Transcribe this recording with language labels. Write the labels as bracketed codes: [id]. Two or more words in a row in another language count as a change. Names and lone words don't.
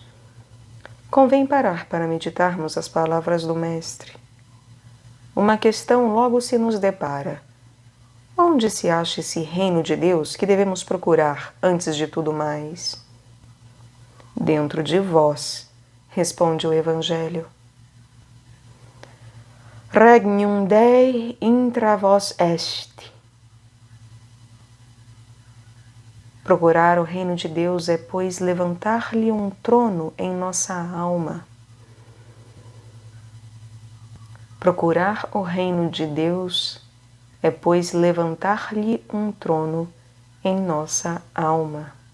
[pt] Convém parar para meditarmos as palavras do Mestre. Uma questão logo se nos depara. Onde se acha esse reino de Deus que devemos procurar antes de tudo mais? Dentro de vós, responde o Evangelho. [la] Regnum Dei intra vos est. [pt] Procurar o reino de Deus é, pois, levantar-lhe um trono em nossa alma. Procurar o reino de Deus é, pois, levantar-lhe um trono em nossa alma.